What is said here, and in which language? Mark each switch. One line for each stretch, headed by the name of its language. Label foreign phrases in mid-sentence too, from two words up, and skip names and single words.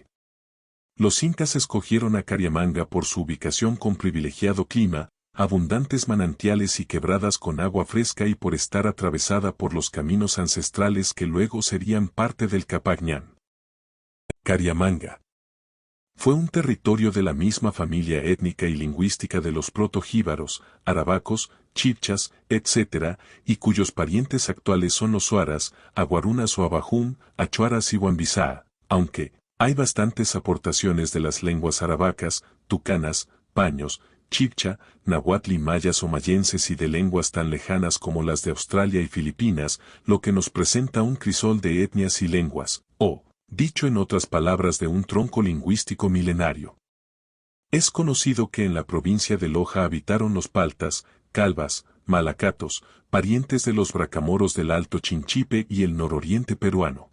Spanish: Los incas escogieron a Cariamanga por su ubicación con privilegiado clima, abundantes manantiales y quebradas con agua fresca y por estar atravesada por los caminos ancestrales que luego serían parte del Capagñán. Cariamanga fue un territorio de la misma familia étnica y lingüística de los protojíbaros, arabacos, chibchas, etc., y cuyos parientes actuales son los suaras, aguarunas o abajún, achuaras y huambizá, aunque hay bastantes aportaciones de las lenguas arabacas, tucanas, paños, chibcha, nahuatl y mayas o mayenses y de lenguas tan lejanas como las de Australia y Filipinas, lo que nos presenta un crisol de etnias y lenguas, dicho en otras palabras de un tronco lingüístico milenario. Es conocido que en la provincia de Loja habitaron los paltas, calvas, malacatos, parientes de los bracamoros del Alto Chinchipe y el nororiente peruano.